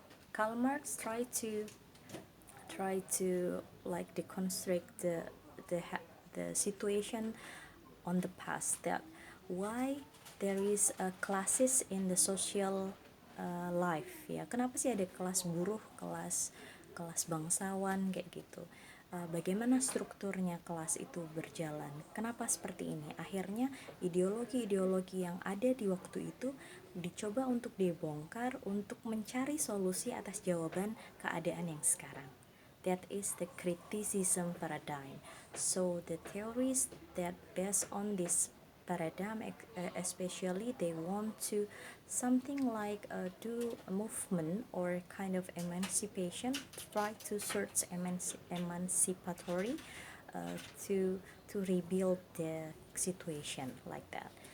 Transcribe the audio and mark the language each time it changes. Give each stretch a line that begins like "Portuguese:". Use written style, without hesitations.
English: Karl Marx tried to like deconstruct the situation on the past, that why there is a classes in the social life ya.
Indonesian: Kenapa sih ada kelas buruh, kelas bangsawan kayak gitu. Bagaimana strukturnya kelas itu berjalan, kenapa seperti ini. Akhirnya ideologi-ideologi yang ada di waktu itu dicoba untuk dibongkar untuk mencari solusi atas jawaban keadaan yang sekarang.
English: That is the criticism paradigm. So the theories that based on this paradigm, especially they want to something like do a movement or kind of emancipation, try to search emancipatory to rebuild the situation like that.